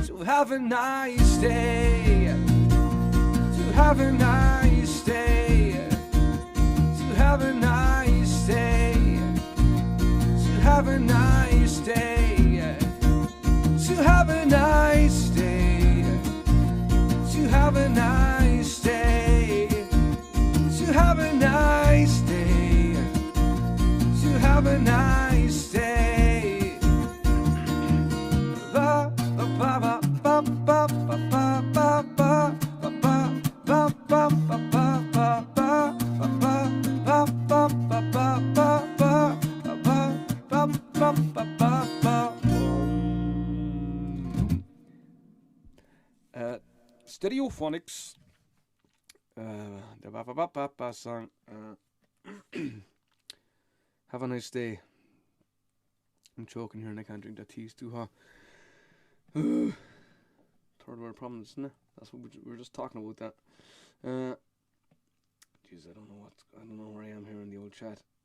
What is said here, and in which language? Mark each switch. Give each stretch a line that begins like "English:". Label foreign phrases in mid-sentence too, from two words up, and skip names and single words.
English: have a nice day, to have a nice day, to have a nice day, to have a nice day, to have a nice day, to have a nice day, to have a nice day, to have a nice day. Ba ba ba ba ba ba ba ba ba ba ba Stereophonics, the ba ba ba ba song. Have a nice day. I'm choking here and I can't drink that tea. It's too hot. Third world problems, isn't it? That's what we were just talking about. That. Jeez, I don't know where I am here in the old chat.